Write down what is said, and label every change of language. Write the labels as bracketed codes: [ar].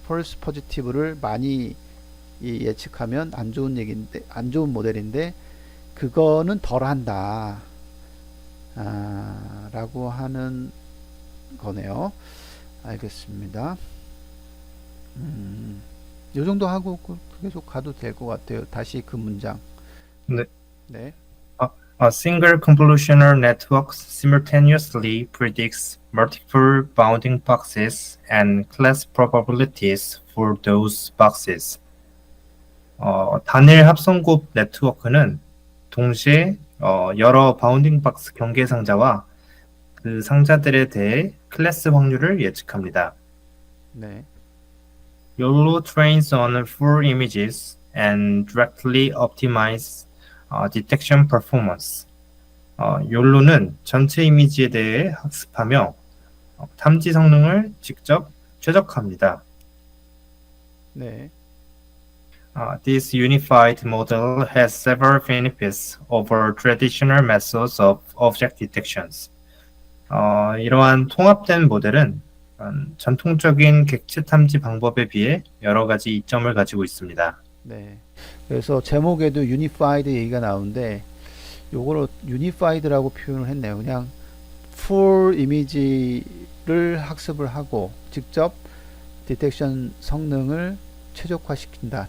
[ko] false positive를 많이 예측하면 안 좋은 얘기인데, 안 좋은 모델인데, 그거는 덜 한다. 아, 라고 하는 거네요. 알겠습니다. 요 정도 하고 계속 가도 될 것 같아요. 다시 그 문장. 네. 네. [en] A single convolutional network simultaneously predicts multiple bounding boxes and class probabilities for those boxes. [ko] 단일 합성곱 네트워크는 동시에 여러 바운딩 박스 경계 상자와 그 상자들에 대해 클래스 확률을 예측합니다. 네. [en] YOLO trains on full images and directly optimize detection performance. [ko] YOLO는 전체 이미지에 대해 학습하며 탐지 성능을 직접 최적화합니다. 네. [en] This unified model has several benefits over traditional methods of object detections. [ko] 이러한 통합된 모델은 전통적인 객체 탐지 방법에 비해 여러 가지 이점을 가지고 있습니다. 네. 그래서 제목에도 unified 얘기가 나오는데 요거를 unified라고 표현을 했네요. 그냥 full 이미지를 학습을 하고 직접 디텍션 성능을 최적화시킨다.